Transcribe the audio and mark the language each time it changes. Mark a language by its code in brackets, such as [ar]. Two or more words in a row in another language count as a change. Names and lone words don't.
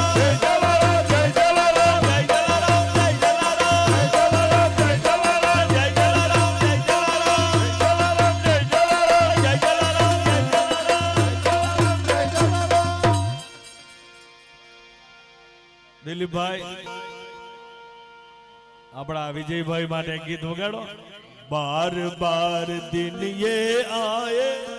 [hi] जय जलाराम जय जलाराम जय जलाराम जय जलाराम जय जलाराम जय जलाराम जय जलाराम जय जलाराम [gu] દિલીપભાઈ આપણા વિજયભાઈ માટે ગીત વગાડો [hi] बार बार दिन ये आये